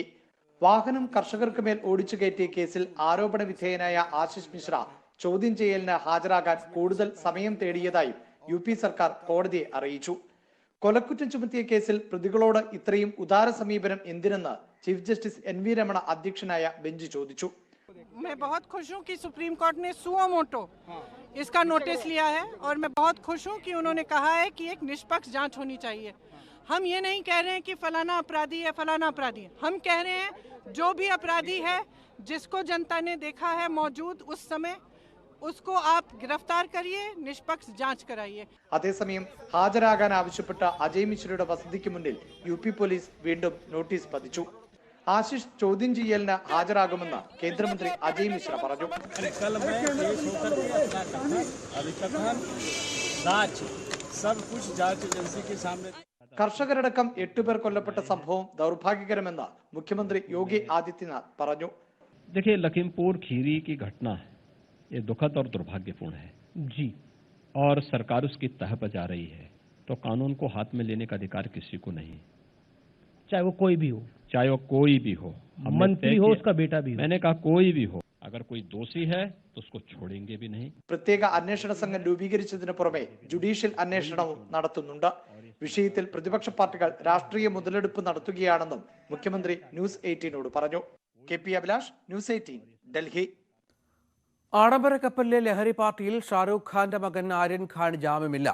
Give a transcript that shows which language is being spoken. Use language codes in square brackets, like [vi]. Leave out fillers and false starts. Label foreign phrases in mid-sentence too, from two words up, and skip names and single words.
[ml] വാഹനം കർഷകർക്ക് മേൽ ഓടിച്ചു കയറ്റിയ കേസിൽ ആരോപണ വിധേയനായ ആശിഷ് മിശ്ര ചോദ്യം ചെയ്യലിന് ഹാജരാകാൻ കൂടുതൽ സമയം തേടിയതായും UP സർക്കാർ കോടതിയെ അറിയിച്ചു. കൊലക്കുറ്റം ചുമത്തിയ കേസിൽ പ്രതികളോട് ഇത്രയും ഉദാര സമീപനം എന്തിനെന്ന് [en] chief justice [ml] NV രമണ അധ്യക്ഷനായ ബെഞ്ച് ചോദിച്ചു. [hi] मैं बहुत खुश हूं कि सुप्रीम कोर्ट ने [la] suo motu [hi] इसका नोटिस लिया है और मैं बहुत खुश हूं कि उन्होंने कहा है कि एक निष्पक्ष जांच होनी चाहिए। हम ये नहीं कह रहे हैं कि फलाना अपराधी है फलाना अपराधी है, हम कह रहे हैं जो भी अपराधी है जिसको जनता ने देखा है मौजूद उस समय उसको आप गिरफ्तार करिए, निष्पक्ष जांच कराइए। [ml] അതേസമയം ഹാജരാകാൻ ആവശ്യപ്പെട്ട അജയ് മിശ്രയുടെ വസതിക്ക് മുന്നിൽ UP പോലീസ് വീണ്ടും നോട്ടീസ് പതിച്ചു. ആശിഷ് ചോദ്യം ചെയ്യലിന് ഹാജരാകുമെന്ന് കേന്ദ്രമന്ത്രി അജയ് മിശ്ര പറഞ്ഞു. കർഷകരടക്കം 8 പേർ കൊല്ലപ്പെട്ട സംഭവം ദൗർഭാഗ്യകരമെന്ന് മുഖ്യമന്ത്രി യോഗി ആദിത്യനാഥ് പറഞ്ഞു. [hi] देखिए, लखीमपुर खीरी की घटना ये दुखद और दुर्भाग्यपूर्ण है जी, और सरकार उसकी तह बजा रही है, तो कानून को हाथ में लेने का अधिकार किसी को नहीं, चाहे वो कोई भी हो, चाहे वो कोई भी हो, मंत्री हो, उसका बेटा भी हो। मैंने कहा कोई भी हो, अगर कोई दोषी है तो उसको छोड़ेंगे भी नहीं. [ml] പ്രത്യേക അന്വേഷണ സംഘം രൂപീകരിച്ചതിന് പുറമെ ജുഡീഷ്യൽ അന്വേഷണവും നടത്തുന്നുണ്ട്. വിഷയത്തിൽ പ്രതിപക്ഷ പാർട്ടികൾ രാഷ്ട്രീയ മുതലെടുപ്പ് നടത്തുകയാണെന്നും മുഖ്യമന്ത്രി ന്യൂസ് 18നോട് പറഞ്ഞു. KP അഭിലാഷ്, ന്യൂസ് 18, ഡൽഹി. ആഡംബര കപ്പലിലെ ലഹരി പാർട്ടിയിൽ ഷാരൂഖ് ഖാന്റെ മകൻ ആര്യൻ ഖാൻ ജാമ്യമില്ല.